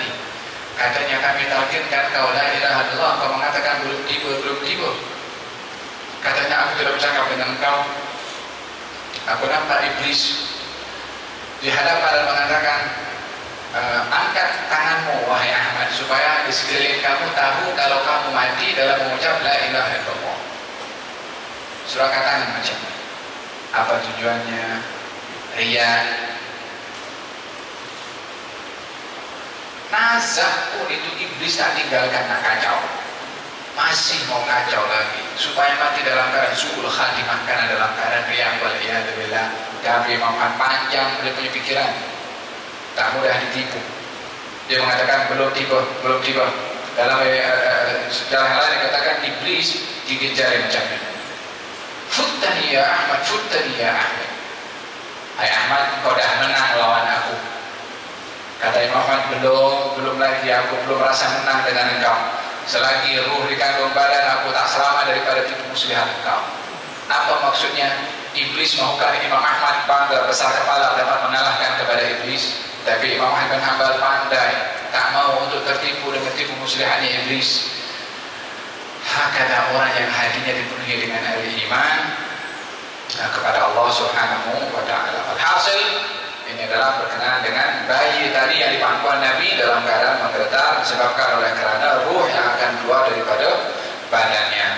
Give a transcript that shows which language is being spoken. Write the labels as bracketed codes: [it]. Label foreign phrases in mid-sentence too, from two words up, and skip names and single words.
[ms] Katanya, kami talkinkan kau [ar] لا إله إلا الله, [ms] kau mengatakan belum tiba. Katanya, aku tidak bercakap dengan kau. Aku nampak iblis di hadapan dan mengatakan, angkat tanganmu wahai Ahmad, supaya di sekeliling kamu tahu kalau kamu mati dalam mengucap [ar] لا إله إلا الله. [ms] Suruh angkat tangan macam apa tujuannya? Riya. Nazak pun itu iblis tak tinggalkan, nak kacau, masih mau kacau lagi supaya mati dalam keadaan [ar] سوء الخاتمة, [ms] karena dalam keadaan riya [ar] والعياذ بالله. [ms] Tapi Imam panjang dia punya pikiran, tak mudah ditipu. Dia mengatakan belum tiba. Dalam sejarah lain dikatakan iblis gigit jari macam ini. [ar] فتني يا أحمد. [ms] Hai Ahmad, kau dah menang lawan aku. Kata Imam Ahmad, belum lagi, aku belum rasa menang dengan engkau. Selagi ruh di kandung badan, aku tak selamat daripada tipu muslihat engkau. Apa maksudnya? Iblis mahukan Imam Ahmad bangga besar kepala dapat mengalahkan kepada iblis. Tapi Imam Ahmad bin Hanbal pandai, tak mau untuk tertipu dengan tipu muslihatnya iblis. Hakada orang yang hatinya dipenuhi dengan iman kepada Allah [ar] سبحانه وتعالى. [ms] Alhasil Ini adalah berkenaan dengan bayi tadi yang di pangkuan Nabi dalam keadaan menggetar disebabkan oleh kerana ruh yang akan keluar daripada badannya.